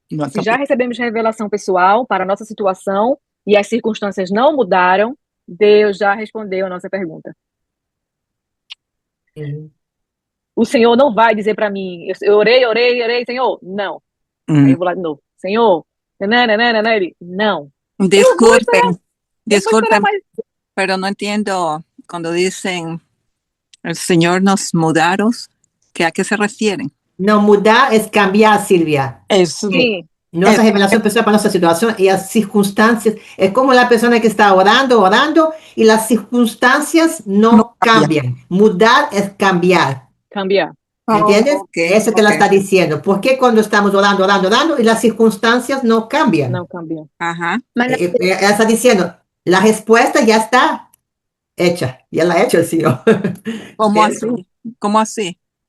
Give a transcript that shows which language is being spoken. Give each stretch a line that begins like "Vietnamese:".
Portuguese: Se já recebemos revelação pessoal para a nossa situação e as circunstâncias não mudaram, Deus já respondeu a nossa pergunta. O Senhor não vai dizer para mim, eu orei, Senhor, não. Aí eu vou lá de novo, Senhor, ele, não.
Spanish: Disculpen, pero no entiendo cuando dicen el Señor nos mudaron, ¿a qué se refieren?
Portuguese: Não, mudar é cambiar, Silvia. Sim. Nossa revelação pessoal para nossa situação e as circunstâncias. É como a pessoa que está orando, e as circunstâncias não cambiam. Mudar é cambiar.
Spanish: Cambiar. ¿Entiendes? Eso que ela está diciendo. ¿Por qué cuando estamos orando y las circunstancias no cambian? No cambian. Ajá. Ella está diciendo, la respuesta ya está hecha. Ya la ha hecho el Señor. ¿Cómo así? ¿Cómo así?